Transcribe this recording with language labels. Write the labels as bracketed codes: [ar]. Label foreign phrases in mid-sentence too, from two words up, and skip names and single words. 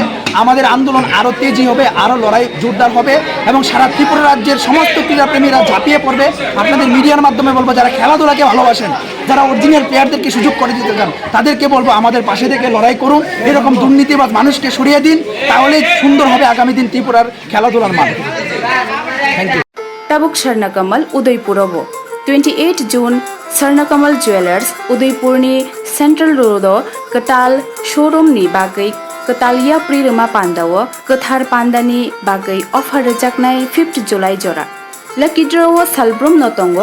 [bn] আমাদের আন্দোলন আরও তেজি হবে, আরও লড়াই জোরদার হবে এবং সারা ত্রিপুরা রাজ্যের সমস্ত ক্রীড়াপ্রেমীরা ঝাঁপিয়ে পড়বে। আপনাদের মিডিয়ার মাধ্যমে বলবো, যারা খেলাধুলাকে ভালোবাসেন, যারা অরিজিনাল প্লেয়ারদেরকে সুযোগ করে দিতে চান, তাদেরকে বলবো আমাদের পাশে থেকে লড়াই করুন। এরকম দুর্নীতিবাজ মানুষকে সরিয়ে দিন, তাহলে সুন্দর হবে আগামী দিন ত্রিপুরার খেলাধুলার মান। [en] thank you. [trp] Tabuk Swarnakamal Udaipurabo 28 June Swarnakamal Jewelers Udaipurni Central Road Katal Showroom ni bagai Katalia Prirama Pandawo Kathar Pandani bagai offer rejaknai 5th July jora [en] Lucky draw [trp] Salbrum no tongo